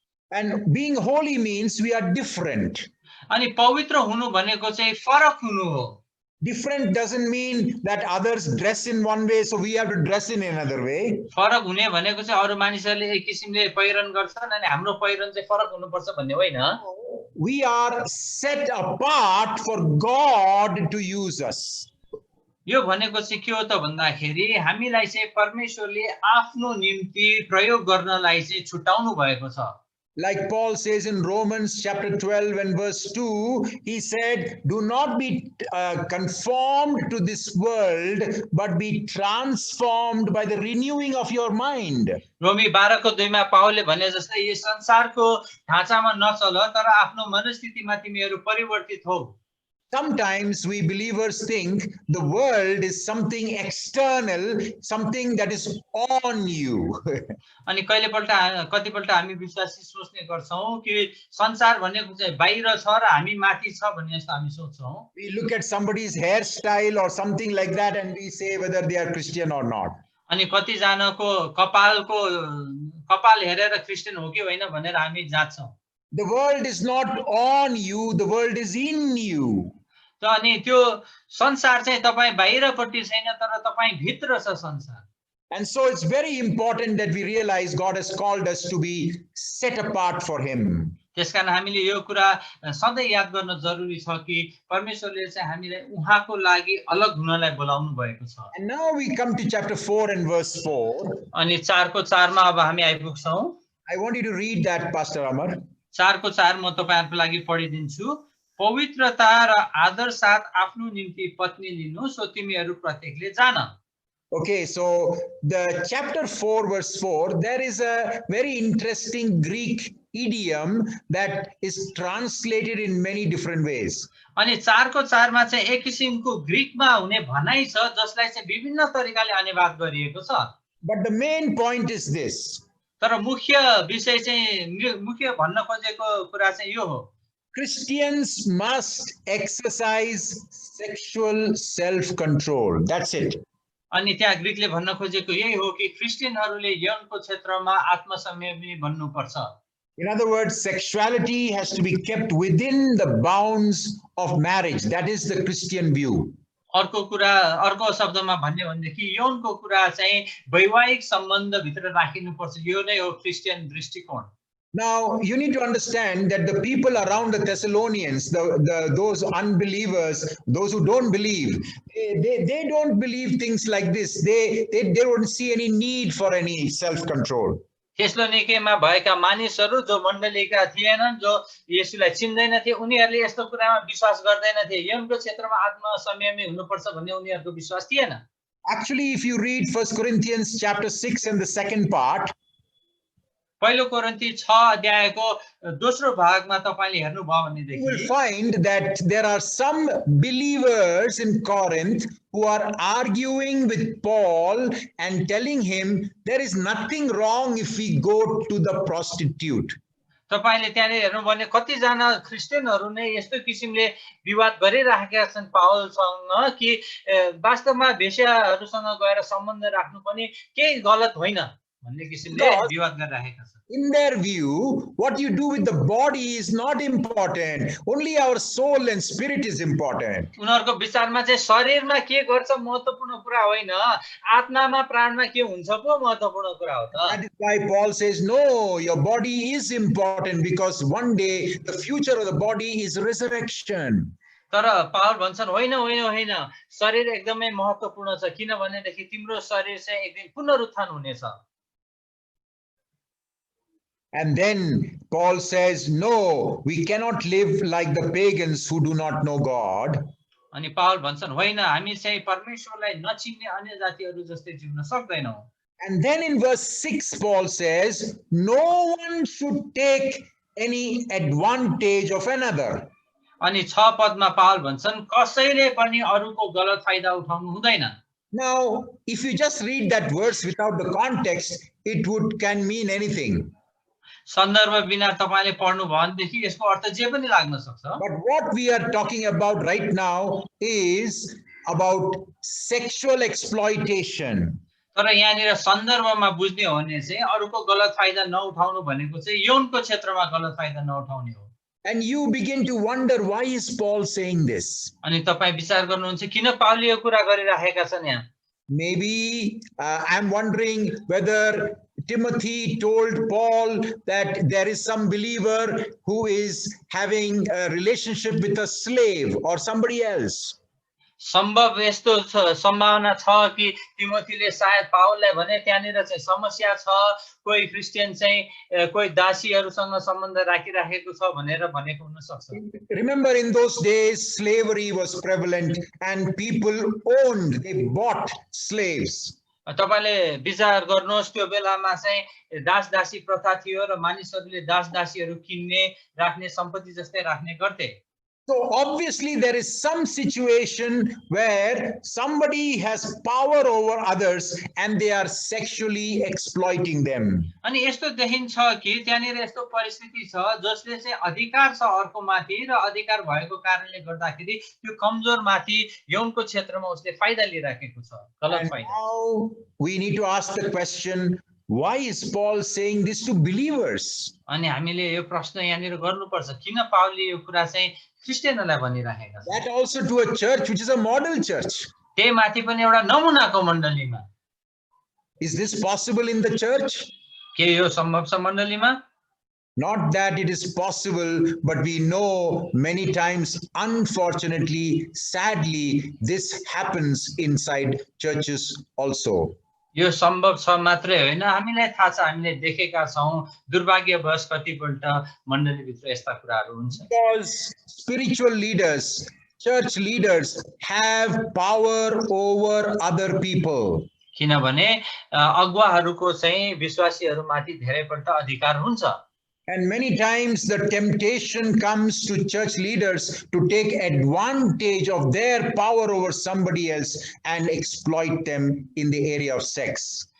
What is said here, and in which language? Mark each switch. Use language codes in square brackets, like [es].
[en] And being holy means we are different. [ne] अनि पवित्र हुनु भनेको चाहिँ फरक हुनु हो. [en] Different doesn't mean that others dress in one way, so we have to dress in another way. [ne] फरक हुने भनेको चाहिँ अरु मानिसहरूले एक किसिमले पहिरन गर्छन् अनि हाम्रो पहिरन चाहिँ फरक हुनुपर्छ भन्ने होइन. [en] We are set apart for God to use us. [ne] यो भनेको चाहिँ के हो त भन्दाखेरि हामीलाई चाहिँ परमेश्वरले आफ्नो निम्ति प्रयोग गर्नलाई चाहिँ छुटाउनु भएको छ. [en] Like Paul says in Romans chapter 12 and verse 2, he said, do not be conformed to this world, but be transformed by the renewing of your mind. [ne] रोमी 12 को 2 मा पावलले भने जस्तै यो संसारको ढाँचामा नचल तर आफ्नो मनस्थितिमा तिमीहरू परिवर्तित हौ. [en] Sometimes we believers think the world is something external, something that is on you. [ne] अनि कतिपल्ट हामी विश्वासी सोच्ने गर्छौं कि संसार भनेको चाहिँ बाहिर छ र हामी माथि छ भन्ने जस्तो हामी सोच्छौं. [en] We look at somebody's hairstyle or something like that and we say whether they are Christian or not. [ne] अनि कति जनाको कपाल हेरेर क्रिस्चियन हो कि होइन भनेर हामी जाँच्छौं. [en] The world is not on you, the world is in you. [ne] अनि त्यो संसार चाहिँ तपाईँ बाहिरपट्टि छैन तर तपाईँ भित्र छ संसार। [en] And so it's very important that we realize God has called us to be set apart for Him. [ne] त्यसकारण हामीले यो कुरा सधैँ याद गर्न जरुरी छ कि परमेश्वरले चाहिँ हामीलाई उहाँको लागि अलग हुनलाई बोलाउनु भएको छ। [en] And now we come to chapter 4 and verse 4. [ne] अनि 4 को 4 मा अब हामी आइपुग्छौं। [en] I want you to read that, Pastor Amar. [ne] 4 को 4 म तपाईहरुको लागि पढिदिन्छु। पवित्रता र आदर साथ आफ्नो निम्ति पत्नी लिनु, सो तिमीहरु प्रत्येकले जान। [en] Okay, so the chapter 4 verse 4, there is a very interesting Greek idiom that is translated in many different ways. [ne] अनि 4 को 4 मा चाहिँ एक किसिमको ग्रीकमा हुने भनाइ छ जसलाई चाहिँ विभिन्न तरिकाले अनुवाद गरिएको छ। [en] But the main point is this. [ne] तर मुख्य विषय चाहिँ मुख्य भन्न खोजेको कुरा चाहिँ यो हो। [en] Christians must exercise sexual self-control. That's it. [ne] अनि त्यहाँ ग्रीकले भन्न खोजेको यही हो कि क्रिस्चियनहरूले यौनको क्षेत्रमा आत्मसंयमी बन्नुपर्छ। [en] In other words, sexuality has to be kept within the bounds of marriage. That is the Christian view. [ne] अर्को शब्दमा भन्ने भनेदेखि यौनको कुरा चाहिँ वैवाहिक सम्बन्ध भित्र राखिनुपर्छ, यो नै हो क्रिस्चियन दृष्टिकोण। [en] Now, you need to understand that the people around the Thessalonians, those unbelievers, those who don't believe, they don't believe things like this. They don't see any need for any self-control. [ne] थेसलोनिकेमा भएका मानिसहरू जो मण्डलीका थिएनन्, जो येशूलाई चिन्दैनथे, उनीहरूले यस्तो कुरामा विश्वास गर्दैनथे। यौनको क्षेत्रमा आत्मसंयमी हुनुपर्छ भन्ने उनीहरूको विश्वास थिएन। [en] Actually, if you read 1 Corinthians chapter 6 and the second part, [ne] पहिलो कोरिन्थी 6 अध्यायको दोस्रो भागमा तपाईले हेर्नुभयो भनेदेखि [en] you will find that there are some believers in Corinth who are arguing with Paul and telling him there is nothing wrong if we go to the prostitute. [ne] तपाईले त्यहाँ हेर्नु भने कति जना क्रिस्चियनहरु नै यस्तो किसिमले विवाद गरिराखेका छन् पावलसँग कि वास्तवमा वेश्याहरुसँग गएर सम्बन्ध राख्नु पनि केही गलत होइन भन्ने किसिमले विवाद गरिराखेका छन्। [en] In their view, what you do with the body is not important. Only our soul and spirit is important. [ne] उनीहरुको विचारमा चाहिँ शरीरमा के गर्छ महत्त्वपूर्ण कुरा होइन, आत्मामा प्राणमा के हुन्छ पो महत्त्वपूर्ण कुरा हो त। [en] That is why Paul says, no, your body is important because one day the future of the body is resurrection. [ne] तर पावल भन्छन् होइन होइन होइन, शरीर एकदमै महत्त्वपूर्ण छ किनभनेदेखि तिम्रो शरीर चाहिँ एक दिन पुनरुत्थान हुनेछ। [en] And then Paul says, no, we cannot live like the pagans who do not know God. [ne] अनि पावल भन्छन् होइन, हामी चाहिँ परमेश्वरलाई नचिन्ने अन्य जातिहरू जस्तै जिउन सक्दैनौं। [en] And then in verse 6 Paul says, no one should take any advantage of another. [ne] अनि 6 पदमा पावल भन्छन् कसैले पनि अरूको गलत फाइदा उठाउनु हुँदैन। [en] Now, if you just read that verse without the context, it can mean anything. [ne] सन्दर्भ बिना तपाईले पढ्नु भयो भनेदेखि यसको अर्थ जे पनि लाग्न सक्छ। [en] But what we are talking about right now is about sexual exploitation. [ne] तर यहाँनिर सन्दर्भमा बुझ्ने हो भने चाहिँ अरूको गलत फाइदा नउठाउनु भनेको चाहिँ यौनको क्षेत्रमा गलत फाइदा नउठाउने हो। [en] And you begin to wonder, why is Paul saying this? [ne] अनि तपाई विचार गर्नुहुन्छ किन पावलले यो कुरा गरिराखेका छन् यहाँ? [en] Maybe I'm wondering whether Timothy told Paul that there is some believer who is having a relationship with a slave or somebody else. [ne] सम्भव यस्तो सम्भावना छ कि तिमोथीले सायद पावललाई भने त्यहाँनिर चाहिँ समस्या छ, कोही क्रिस्चियन चाहिँ कोही दासीहरुसँग सम्बन्ध राखिराखेको छ भनेर भनेको हुन सक्छ। [en] Remember, in those days slavery was prevalent and people owned, they bought slaves. [ne] तपाईले विचार गर्नुहोस् त्यो बेलामा चाहिँ दास दासी प्रथा थियो र मानिसहरूले दास दासीहरु किन्ने राख्ने सम्पत्ति जस्तै राख्ने गर्थे। [en] So obviously there is some situation where somebody has power over others and they are sexually exploiting them. [ne] अनि यस्तो देखिन्छ कि त्यहाँनिर यस्तो परिस्थिति छ जसले चाहिँ अधिकार छ अर्को माथि र अधिकार भएको कारणले गर्दाखेरि त्यो कमजोर माथि यौनको क्षेत्रमा उसले फाइदा लिइराखेको छ, गलत फाइदा। [en] Now we need to ask the question, why is Paul saying this to believers? [ne] अनि हामीले यो प्रश्न यहाँनिर गर्नुपर्छ, किन पाउलले यो कुरा चाहिँ क्रिस्चियनहरूलाई भनिराखेका छन्? [en] That also to a church which is a model church. [ne] त्यही माथि पनि एउटा नमुनाको मण्डलीमा। [en] Is this possible in the church? [ne] के यो सम्भव छ मण्डलीमा? [en] Not that it is possible, but we know many times, unfortunately, sadly, this happens inside churches also. [ne] यो सम्भव छ मात्रै होइन, हामीलाई थाहा छ, हामीले देखेका छौं, दुर्भाग्यवश कतिपल्ट मण्डलीभित्र यस्ता कुराहरू हुन्छ। [en] Because spiritual leaders, church leaders have power over other people. [ne] किनभने अगुवाहरूको चाहिँ विश्वासीहरूमाथि धेरैपल्ट अधिकार हुन्छ। [en] And many times the temptation comes to church leaders to take advantage of their power over somebody else and exploit them in the area of sex.